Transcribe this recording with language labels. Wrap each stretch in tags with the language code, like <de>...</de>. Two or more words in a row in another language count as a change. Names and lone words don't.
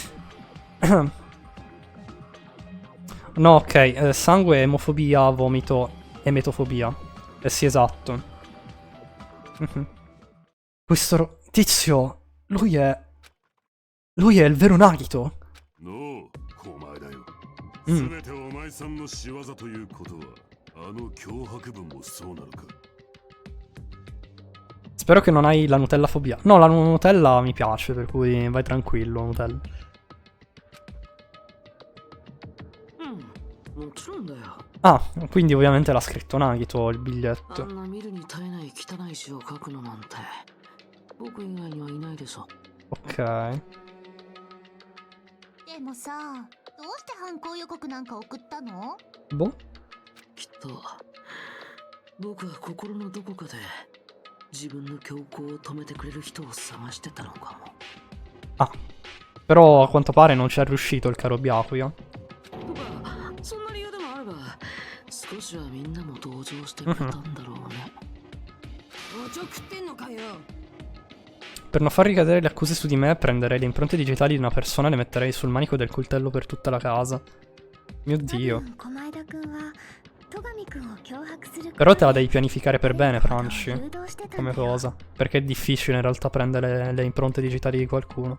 <it>No, ok, sangue, emofobia, vomito, emetofobia. Sì, esatto. Questo tizio, lui è il vero Nagito.</it> <ja>のう、お前だよ。うん全てお前さんの仕業ということは、あの脅迫文もそうなのか。</ja> <it>Spero che non hai la Nutella fobia. No, la Nutella mi piace, per cui vai tranquillo, Nutella.</it> <ja>もちろんだよ。</ja> <it>Ah, quindi ovviamente l'ha scritto Nagito il</it> <ja>あ</ja> <it>biglietto.</it> <ja>んな見るに耐えない汚い詩を書くのなんて僕以外にはいないでしょ。</ja> <it>Ok.</it> <ja>でもさ、どうして犯行予告なんか送ったの？</ja> <it>Boh.</it> <ja>きっと僕は心のどこかで自分の強行を止めてくれる人を探してたのかも。 Ah.</ja> <it>Però a quanto pare non ci è riuscito il caro Byakuya.</it> <ja>とかそんな理由でもあれば少しはみんなも同情してくれたんだろうね。おちょくってんのかよ。</ja> <it>Per non far ricadere le accuse su di me, prenderei le impronte digitali di una persona e le metterei sul manico del coltello per tutta la casa. Mio Dio. Però te la devi pianificare per bene, Franci, come cosa. Perché è difficile in realtà prendere le impronte digitali di qualcuno.</it>